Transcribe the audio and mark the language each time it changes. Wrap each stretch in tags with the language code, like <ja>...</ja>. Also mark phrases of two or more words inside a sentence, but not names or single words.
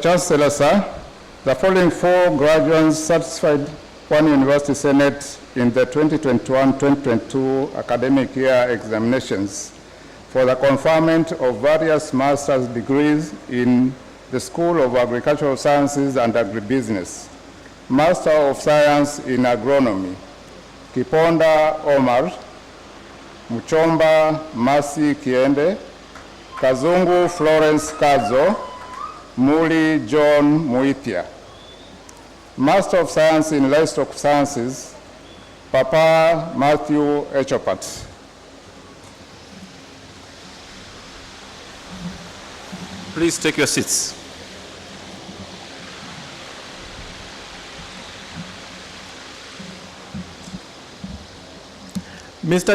<en>Chancellor, sir, the following 4 graduates satisfied Pwani University Senate in the 2021-2022 academic year examinations for the conferment of various master's degrees in the School of Agricultural Sciences and Agribusiness. Master of Science in Agronomy, Kiponda Omar, Muchomba Masi Kiende, Kazungu Florence Kazo, Muli John Muitia. Master of Science in Livestock Sciences, Papa Matthew Echopat. Please take your seats. Mr.</en>